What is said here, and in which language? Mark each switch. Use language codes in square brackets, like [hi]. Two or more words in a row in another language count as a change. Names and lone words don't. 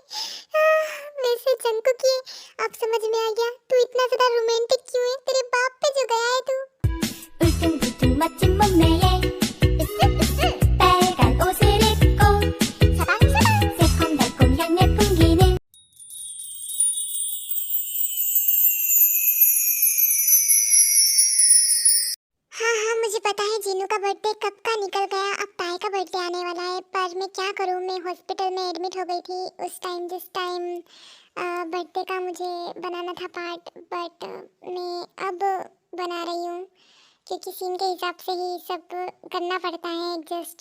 [hi] वैसे जंकुक की अब समझ में आ गया, तू इतना ज्यादा रोमांटिक क्यों है? तेरे बाप पे जो गया है तू। [ko] 울퉁불퉁 멋진 몸매에 빨간 옷을 입고 사방사방 새콤달콤 향내 풍기는 [hi] हाँ हाँ, मुझे पता है जीनू का बर्थडे कब का निकल गया। अब ताई का बर्थडे आने वाला है, पर मैं क्या करूँ, मैं हॉस्पिटल में एडमिट हो गई थी उस टाइम जिस टाइम बर्थडे का मुझे बनाना था पार्ट, बट मैं अब बना रही हूँ क्योंकि सीन के हिसाब से ही सब करना पड़ता है एडजस्ट।